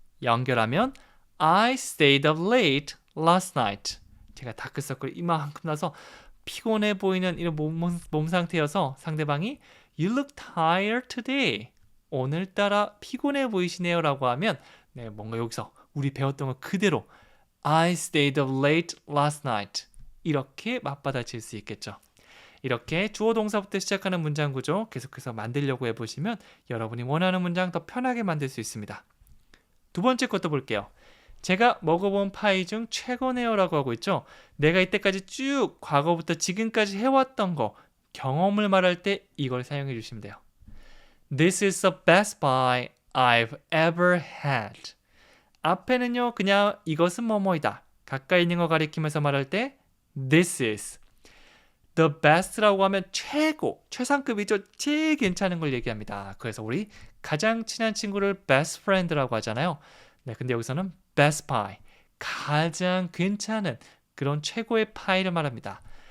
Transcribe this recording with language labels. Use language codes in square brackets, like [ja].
[en] 연결하면 I stayed up late last night. [ko] 제가 다크서클이 이만큼 나서 피곤해 보이는 이런 몸 상태여서 상대방이 You look tired today. 오늘따라 피곤해 보이시네요 라고 하면 뭔가 여기서 우리 배웠던 거 그대로 I stayed up late last night. 이렇게 맞받아칠 수 있겠죠. 이렇게 주어 동사부터 시작하는 문장 구조 계속해서 만들려고 해보시면 여러분이 원하는 문장 더 편하게 만들 수 있습니다. 두 번째 것도 볼게요. 제가 먹어본 파이 중 최고네요 라고 하고 있죠. 내가 이때까지 쭉 과거부터 지금까지 해왔던 거, 경험을 말할 때 이걸 사용해 주시면 돼요. [en] This is the best pie I've ever had. [ko] 앞에는요 그냥 이것은 뭐뭐이다. 가까이 있는 거 가리키면서 말할 때 This is the best 라고 하면 최고, 최상급이죠. 제일 괜찮은 걸 얘기합니다. 그래서 우리 가장 친한 친구를 best friend라고 하잖아요. 네, 근데 여기서는 best pie, 가장 괜찮은 그런 최고의 파이를 말합니다.